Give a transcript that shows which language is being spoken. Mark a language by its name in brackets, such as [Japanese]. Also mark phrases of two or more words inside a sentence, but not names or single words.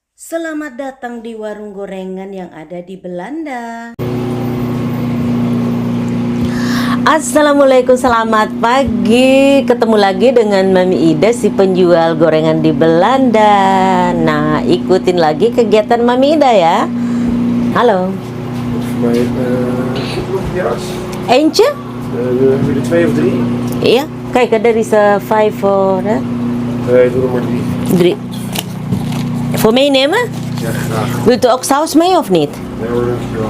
[Indonesian] Selamat datang di warung gorengan yang ada di Belanda. Assalamualaikum, selamat pagi. Ketemu lagi dengan Mami Ida, si penjual gorengan di Belanda. Nah, ikutin lagi kegiatan Mami Ida ya. Halo. [Dutch] Eentje? Wil je 2 of 3? Ja, kijk, er is 5 voor. Nee, doe er maar 3. 3. Voor meenemen? Ja, graag. Wilt u ook saus mee of niet? Nee hoor, dankjewel.